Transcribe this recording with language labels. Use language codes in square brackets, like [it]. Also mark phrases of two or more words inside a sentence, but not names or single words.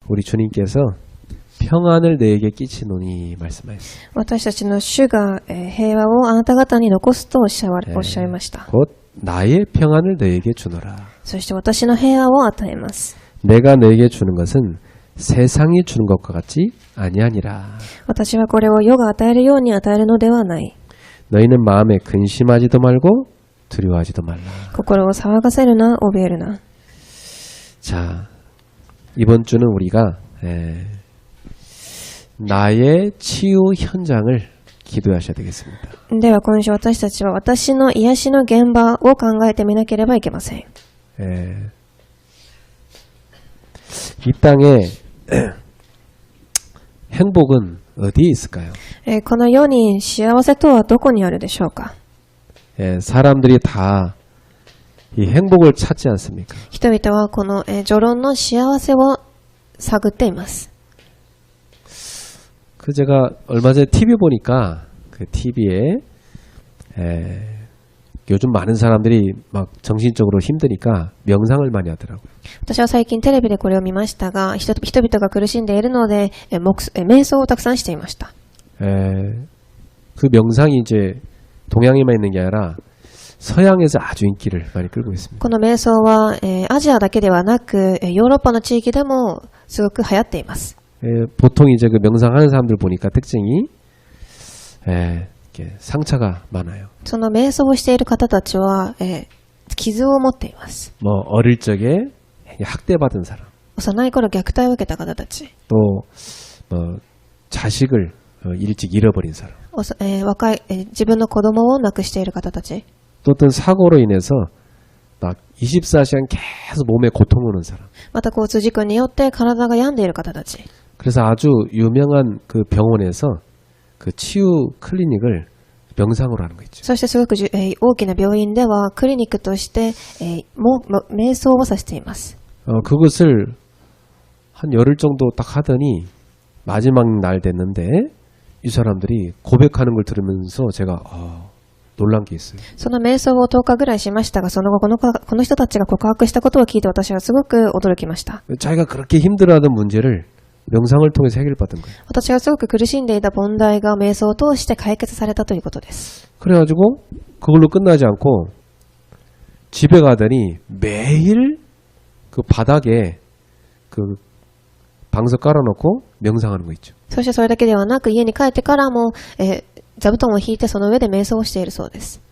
[ko] 우리 주님께서 평안을 내게 끼치노니 말씀하셨습니다. [ja] 私たちの主が平和をあなた方に残すとおっしゃいました。 [ko] 곧 나의 평안을 너에게 주노라. [ja] そして私の平和を与えます。 [ko] 내가 너에게 주는 것은 세상이 주는 것과 같이 아니하니라. [ja] 私はこれを世が与えるように与えるのではない。 [ko] 너희는 마음에 근심하지도 말고 두려워하지도 말라. [ja] 心を騒がせるな、怯えるな。 [ko] 자, 이번 주는 우리가 나의 치유 현장을 기도하셔야 되겠습니다. [ja] では今週私たちは私の癒しの現場を考えてみなければいけません。 [ko] 이 땅에 행복은 어디에 있을까요? [ja] この世に幸せとはどこにあるでしょうか。 [ko] 사람들이 다 이 행복을 찾지 않습니까? [ja] 人々はこの序論の幸せを探っています。 [ko] 그 제가 얼마 전에 TV 보니까 그 TV에 요즘 많은 사람들이 막 정신적으로 힘드니까 명상을 많이 하더라고요. [ja] 私は最近テレビでこれを見ましたが、人々が苦しんでいるので瞑想をたくさんしていました。 [ko] 그 명상이 이제 동양에만 있는 게 아니라 서양에서 아주 인기를 많이 끌고 있습니다. [ja] この瞑想はアジアだけではなくヨーロッパの地域でもすごく流行っています。 [ko] 보통 이제 그 명상하는 사람들 보니까 특징이 이렇게 상처가 많아요. [ja] その瞑想をしている方たちは傷を持っています。 [ko] 뭐 어릴 적에 학대받은 사람, [ja] 幼い頃虐待を受けた方たち、 [ko] 또 뭐 자식을 일찍 잃어버린 사람, [ja] 若い自分の子供を亡くしている方たち、 [ko] 또 어떤 사고로 인해서 막 24시간 계속 몸에 고통 오는 사람. [ja] また交通事故によって体が病んでいる方たち。 [ko] 그래서 아주 유명한 그 병원에서 그 치유 클리닉을 명상으로 하는 거 있죠. [ja] そしてすごく大きな病院ではクリニックとして瞑想をさせています。 [ko] 그것을 한 열흘 정도 딱 하더니 마지막 날 됐는데 이 사람들이 고백하는 걸 들으면서 제가 놀란 게 있어요. [ja] その瞑想を10日ぐらいしましたが、その後この人たちが告白したことを聞いて私はすごく驚きました。 [ko] 자기가 그렇게 힘들어하던 문제를 명상을 통해서 해결받은 거예요. [ja] 私がすごく苦しんでいた問題が瞑想を通して解決されたということです。 [ko] 그래가지고 그걸로 끝나지 않고 집에 가더니 매일 그 바닥에 그 방석 깔아놓고 명상하는 거 있죠. [ja] そしてそれだけではなく家に帰ってからも座布団を引いてその上で瞑想をしているそうです。